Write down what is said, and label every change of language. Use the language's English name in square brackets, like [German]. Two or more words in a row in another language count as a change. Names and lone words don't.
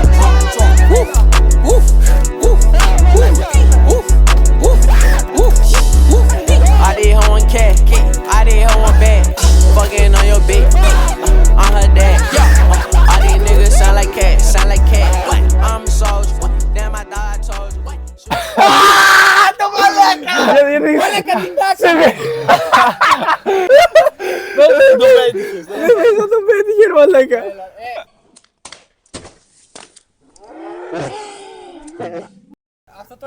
[English] Woof. Woof. Woof. Woof. Woof. Woof. Woof. I did her one cat. I did her one bad. Fucking on your bitch. I'm her dad. All these niggas sound like cats. Sound like cat. I'm a soldier. Damn, I thought I told you. [Greek] Δεν θα το πέτυχε, ρε μαλάκα. Αυτό τώρα.